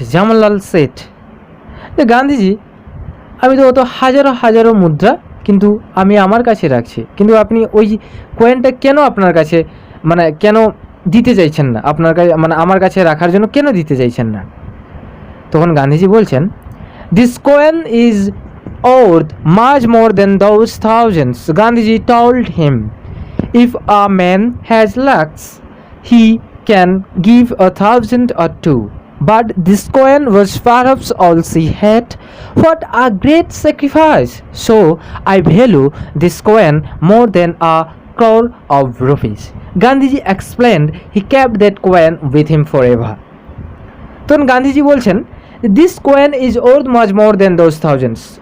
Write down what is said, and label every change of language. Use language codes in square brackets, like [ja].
[bn] Jamnalal set, Gandhiji আমি তো অত হাজারো হাজারো মুদ্রা কিন্তু আমি আমার কাছে রাখছি, কিন্তু আপনি ওই কয়েনটা কেন আপনার কাছে, মানে কেন দিতে চাইছেন না, আপনার কাছে মানে আমার কাছে রাখার জন্য কেন দিতে চাইছেন না? তখন গান্ধীজি বলছেন, [en] This coin is worth much more than those thousands. Gandhiji told him, if a man has lakhs, he can give 1,000 or two. But this coin was perhaps all she had. What a great sacrifice! So I value this coin more than a crore of rupees. Gandhiji explained he kept that coin with him forever. [bn] তখন গান্ধীজি বলছেন, [en] This coin is worth much more than those thousands.